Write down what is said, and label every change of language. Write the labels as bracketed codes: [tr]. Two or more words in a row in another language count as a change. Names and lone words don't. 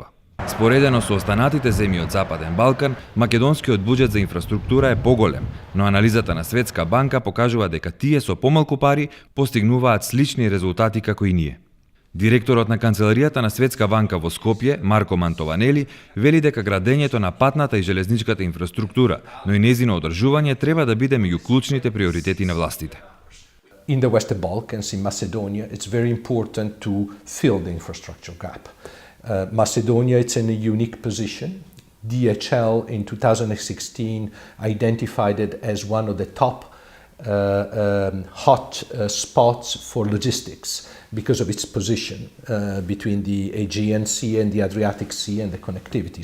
[mk] Споредено со останатите земји од Западен Балкан, македонскиот буџет за инфраструктура е поголем, но анализата на Светска банка покажува дека тие со помалку пари постигнуваат слични резултати како и ние. Директорот на Канцеларијата на Светска банка во Скопје, Марко Мантованели, вели дека градењето на патната и железничката инфраструктура, но и нејзино одржување треба да биде меѓу клучните приоритети на властите. [en] In the Western Balkans, in Macedonia, it's very important to fill the infrastructure gap. Macedonia, it's in a unique position. DHL in 2016 identified it as one of the top hot spots for logistics because of its position between the Aegean Sea and the Adriatic Sea and the connectivity.